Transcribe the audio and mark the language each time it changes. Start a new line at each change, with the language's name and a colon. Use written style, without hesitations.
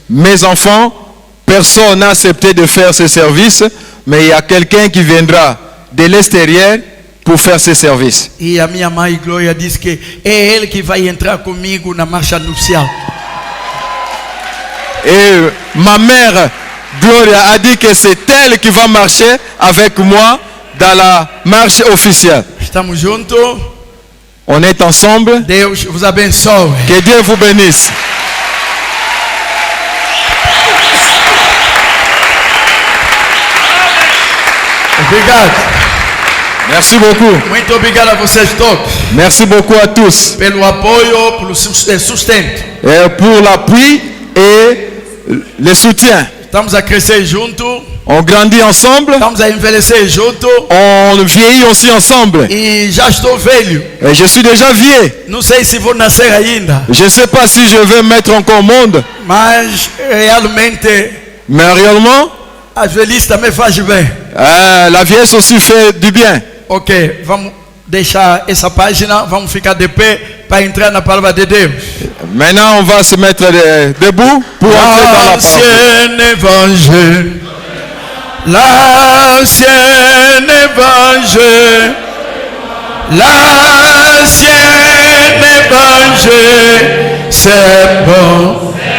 French: Mes enfants, personne n'a accepté de faire ce service, mais il y a quelqu'un qui viendra de l'extérieur pour faire ce service.
Portuguese: E a minha mãe Glória diz que é ele que vai entrar comigo na marcha nupcial.
French: Et ma mère Gloria a dit que c'est elle qui va marcher avec moi dans la marche officielle.
Portuguese: Estamos juntos.
French: On est ensemble.
Portuguese: Deus vos abençoe.
French: Que Dieu vous bénisse.
Portuguese: Obrigado.
French: Merci beaucoup.
Portuguese: Muito obrigado a vocês todos.
French: Merci beaucoup à tous.
Portuguese: Pelo apoio, pelo sustento.
French: Pour l'appui et le soutien.
Portuguese: Estamos a crescer junto.
French: On grandit ensemble.
Portuguese: Estamos a envelhecer junto.
French: On vieillit aussi ensemble.
Portuguese: E já estou velho.
French: Et je suis déjà vieux.
Portuguese: Não sei se vou nascer ainda.
French: Je ne sais pas si je vais mettre encore au monde.
Portuguese: Mas realmente.
French: Mais réellement.
Portuguese: A velhice também faz bem.
French: La vieillesse aussi fait du bien.
Portuguese: Ok, vamos deixar essa página, vamos ficar de pé para entrar na palavra de Deus.
French: Maintenant, on va se mettre debout pour entrer dans la parole. L'ancien évangile, l'ancien évangile, l'ancien évangile, c'est bon.